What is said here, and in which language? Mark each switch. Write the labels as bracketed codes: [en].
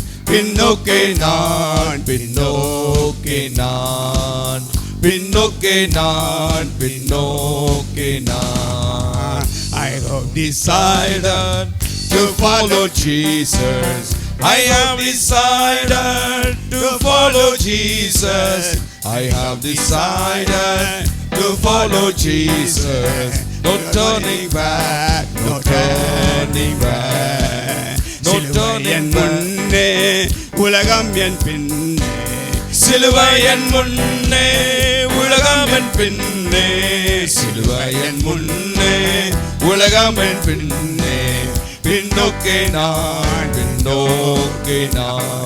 [ta] பின்னோக்கே நான், பின்னோக்கே நான், பின்னோக்கே நான், பின்னோக்கே நான். [en] I have decided to follow Jesus. I have decided to follow Jesus. I have decided to follow Jesus. No turning back, no turning back, no turning back. [ta] உலகம் என் பின்னே, சிலுவை என் முன்னே, உலகம் என் பின்னே, சிலுவை என் முன்னே, உலகம் என் பின்னே, பின்னோக்கே நான், பின்னோக்கே நான்.